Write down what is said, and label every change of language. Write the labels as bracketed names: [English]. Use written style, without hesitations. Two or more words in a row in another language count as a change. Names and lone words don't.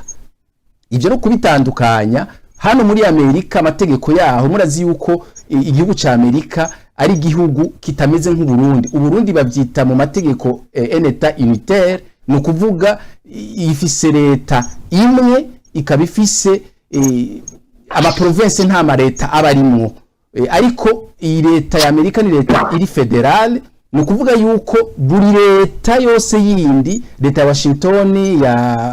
[Rundi] Ibyo no kubitandukanya hano muri Amerika amategeko yaho murazi yuko igihugu ca Amerika ari igihugu kitameze nk'u Burundi. Uburundi bavyita mu mategeko [French] un état unitaire [Rundi] no kuvuga ifise leta imwe ikabifise ama province nta ma leta abarimwo ariko iyi leta ya Amerika ni leta iri federal no kuvuga yuko buri leta yose yindi leta ya Washington ya